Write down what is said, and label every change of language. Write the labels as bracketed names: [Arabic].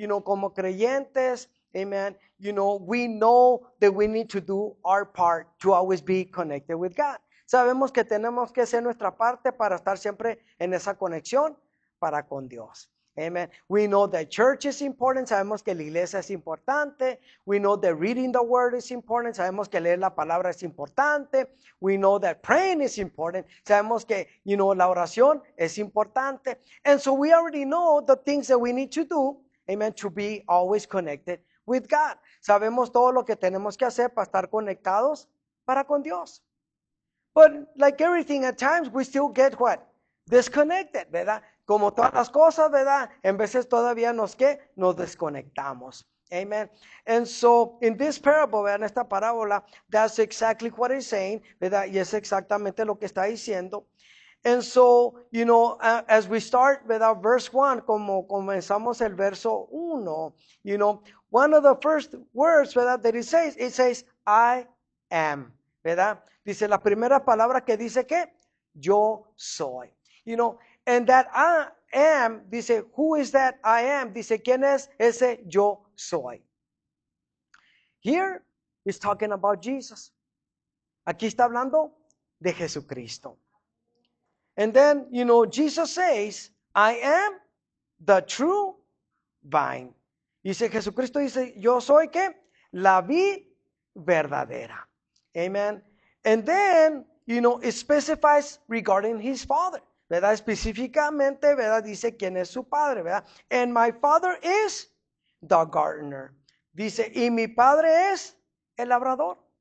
[Spanish] Como creyentes, [English] amen, we know that we need to do our part to always be connected with God. [Spanish] Sabemos que tenemos que hacer nuestra parte para estar siempre en esa conexión para con Dios. Amen. [English] We know that church is important. [Spanish] Sabemos que la iglesia es importante. [English] We know that reading the word is important. [Spanish] Sabemos que leer la palabra es importante. [English] We know that praying is important. [Spanish] Sabemos que, la oración es importante. [English] And so we already know the things that we need to do, amen, to be always connected with God. [Spanish] Sabemos todo lo que tenemos que hacer para estar conectados para con Dios. [English] But like everything, at times we still get what? Disconnected, ¿verdad? [Spanish] Como todas las cosas, ¿verdad? En veces todavía nos desconectamos. Amen. [English] And so, in this parable, ¿verdad? [Spanish] En esta parábola, [English] that's exactly what it's saying, ¿verdad? [Spanish] Y es exactamente lo que está diciendo. [English] And so, as we start, [Spanish] ¿verdad? [English] Verse 1, [Spanish] como comenzamos el verso 1, [English] one of the first words, ¿verdad? That it says, I am, ¿verdad? [Spanish] Dice la primera palabra que dice que yo soy. [English] And that I am, dice, who is that I am? [Spanish] Dice, ¿quién es ese yo soy? [English] Here he's talking about Jesus. [Spanish] Aquí está hablando de Jesucristo. [English] And then, Jesus says, I am the true vine. [Spanish] Dice, Jesucristo dice, yo soy ¿qué? La vid verdadera. Amen. [English] And then, it specifies regarding his Father. [Spanish] ¿Verdad? Específicamente, ¿verdad? Dice quién es su padre, ¿verdad? [English] And my Father is the gardener. [Spanish] Dice, y mi padre es el labrador.